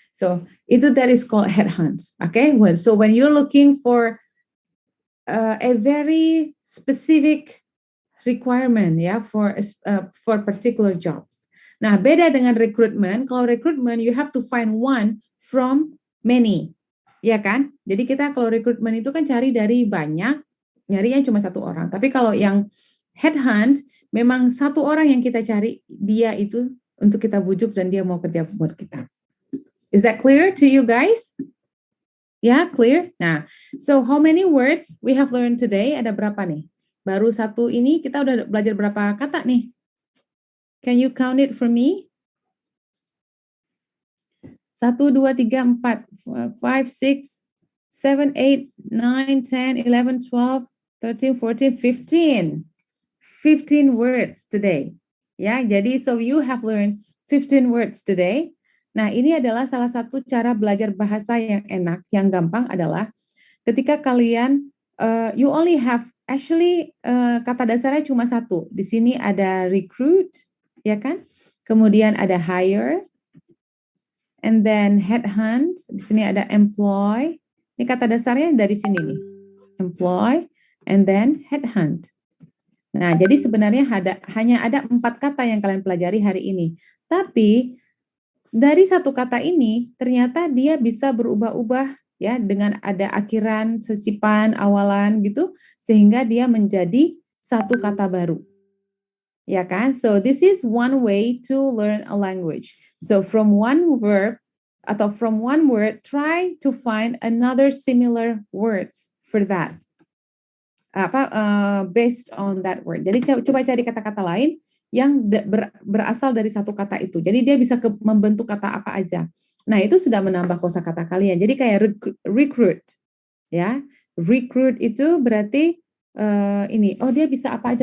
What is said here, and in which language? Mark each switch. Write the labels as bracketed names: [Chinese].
[English] So that is called headhunt. Okay, so when you're looking for a very specific requirement ya, for particular jobs. [Indonesian] Nah, beda dengan [English] recruitment. [Indonesian] Kalau [English] recruitment you have to find one from many. [Indonesian] Ya kan? Jadi kita kalau rekrutmen itu kan cari dari banyak, nyarinya cuma satu orang. Tapi kalau yang headhunt, memang satu orang yang kita cari, dia itu untuk kita bujuk dan dia mau kerja buat kita. [English] Is that clear to you guys? Ya, clear? Nah, so how many words we have learned today? [Indonesian] Ada berapa nih? Baru satu ini kita udah belajar berapa kata nih? [English] Can you count it for me? 1, 2, 3, 4, 5, 6, 7, 8, 9, 10, 11, 12, 13, 14, 15 words today. [Indonesian] Ya, jadi [English] so you have learned 15 words today. [Indonesian] Nah, ini adalah salah satu cara belajar bahasa yang enak, yang gampang adalah ketika kalian [English] you only have [Indonesian] kata dasarnya cuma satu. Di sini ada recruit, ya kan? Kemudian ada hire, [English] and then [Indonesian] headhunt, di sini ada employ. Ini kata dasarnya dari sini nih. Employ, [English] and then [Indonesian] headhunt. Nah, jadi sebenarnya hanya ada 4 kata yang kalian pelajari hari ini. Tapi dari satu kata ini ternyata dia bisa berubah-ubah ya, dengan ada akhiran, sesipan, awalan gitu, sehingga dia menjadi satu kata baru. Ya kan? [English] So this is one way to learn a language. So from one verb atau from one word, try to find another similar words for that. based on that word. [Indonesian] Jadi coba cari kata-kata lain yang berasal dari satu kata itu. Jadi dia bisa membentuk kata apa aja. Nah, itu sudah menambah kosakata kalian. Jadi kayak recruit, ya. Recruit itu berarti dia bisa apa aja.